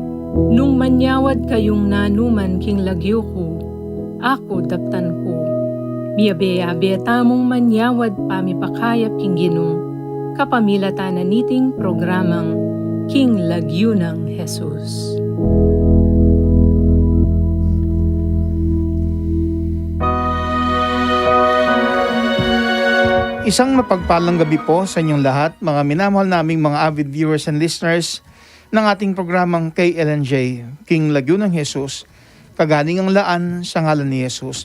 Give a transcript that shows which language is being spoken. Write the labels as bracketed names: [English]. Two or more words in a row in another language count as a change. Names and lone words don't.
[Pampanga] Nung manyawad kayong nanuman king lagyo ko, ako daptan ko. Miyabe-yabe tamong manyawad pamipakayap king ginong, kapamilatan na niting programang King Lagyo ng Jesus. [Filipino] Isang mapagpalang gabi po sa inyong lahat, mga minamahal naming mga [English] avid viewers and listeners [Filipino] ng ating programang KLNJ, King Lagyo ng Jesus, kagaling ang laan sa ngalan ni Jesus.